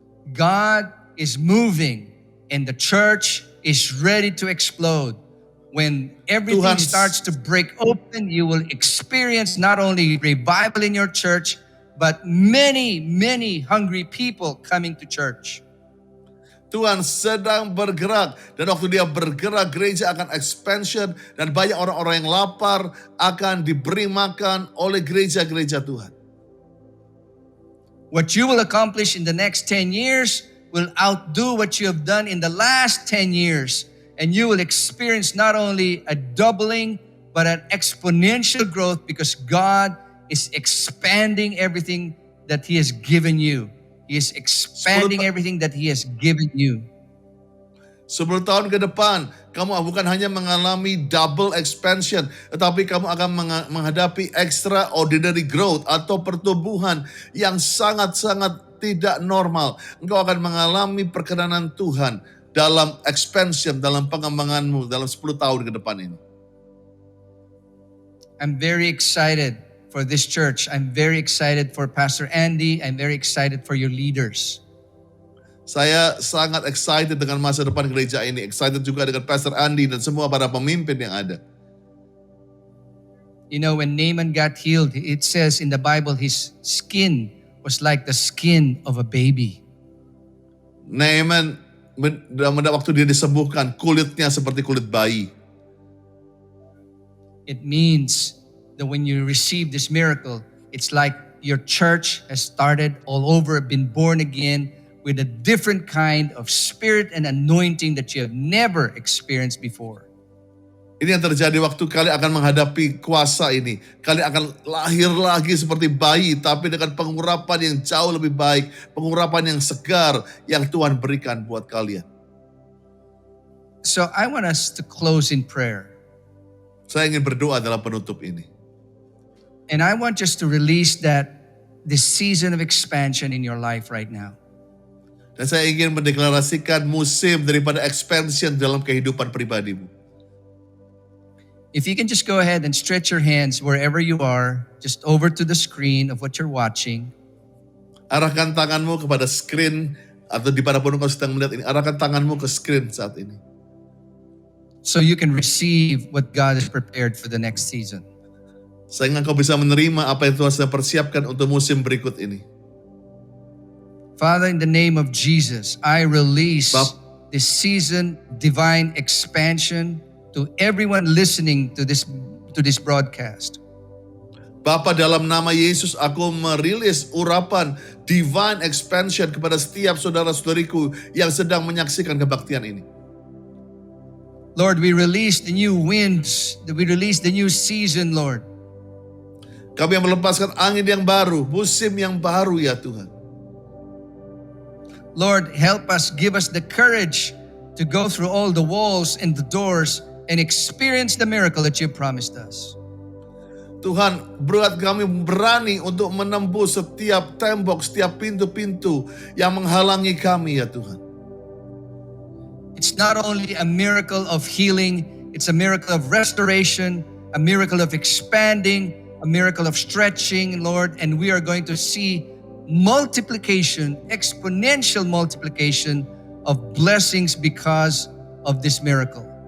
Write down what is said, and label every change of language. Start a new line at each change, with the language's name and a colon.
English: God is moving and the church is ready to explode. When everything
Indonesian: Tuhan-
English: starts to break open, you will experience not only revival in your church, but many, many hungry people coming to church.
Indonesian: Tuhan sedang bergerak dan waktu dia bergerak gereja akan expansion dan banyak orang-orang yang lapar akan diberi makan oleh gereja-gereja Tuhan.
English: What you will accomplish in the next 10 years will outdo what you have done in the last 10 years. And you will experience not only a doubling, but an exponential growth because God is expanding everything that He has given you. He is expanding everything that He has given you.
Indonesian: 10 tahun ke depan, kamu bukan hanya mengalami
English: double expansion,
Indonesian: tetapi kamu akan menghadapi
English: extraordinary growth
Indonesian: atau pertumbuhan yang sangat-sangat tidak normal. Engkau akan mengalami perkenanan Tuhan dalam expansion, dalam pengembanganmu dalam 10 tahun ke depan ini.
English: I'm very excited for this church. I'm very excited for Pastor Andy. I'm very excited for your leaders.
Indonesian: Saya sangat excited dengan masa depan gereja ini. Excited juga dengan Pastor Andy dan semua para pemimpin yang ada.
English: You know, when Naaman got healed, it says in the Bible, his skin was like the skin of a baby.
Indonesian: Naaman, waktu dia disembuhkan, kulitnya seperti kulit bayi.
English: It means that when you receive this miracle, it's like your church has started all over, been born again with a different kind of spirit and anointing that you have never experienced before.
Indonesian: Ini yang terjadi waktu kalian akan menghadapi kuasa ini. Kalian akan lahir lagi seperti bayi, tapi dengan pengurapan yang jauh lebih baik, pengurapan yang segar yang Tuhan berikan buat kalian.
English: So I want us to close in prayer.
Indonesian: Saya ingin berdoa dalam penutup ini.
English: And I want us to release this season of expansion in your life right now.
Indonesian: Dan saya ingin mendeklarasikan musim daripada expansion dalam kehidupan pribadimu.
English: If you can just go ahead and stretch your hands wherever you are, just over to the screen of what you're watching.
Indonesian: Arahkan tanganmu kepada screen atau dimanapun engkau sedang melihat ini. Arahkan tanganmu ke screen saat ini.
English: So you can receive what God has prepared for the next season.
Indonesian: Sehingga engkau bisa menerima apa yang Tuhan sedang persiapkan untuk musim berikut ini.
English: Father, in the name of Jesus, I release this season divine expansion to everyone listening to this broadcast.
Indonesian: Bapa, dalam nama Yesus aku merilis urapan
English: divine expansion
Indonesian: kepada setiap saudara-saudariku yang sedang menyaksikan kebaktian ini.
English: Lord, we release the new winds, we release the new season, Lord.
Indonesian: Kami yang melepaskan angin yang baru, musim yang baru ya Tuhan.
English: Lord, help us, give us the courage to go through all the walls and the doors and experience the miracle that you promised us.
Indonesian: Tuhan, buat kami berani untuk menembus setiap tembok, setiap pintu-pintu yang menghalangi kami ya Tuhan.
English: It's not only a miracle of healing, it's a miracle of restoration, a miracle of expanding, a miracle of stretching, Lord, and we are going to see multiplication, exponential multiplication of blessings because of this miracle.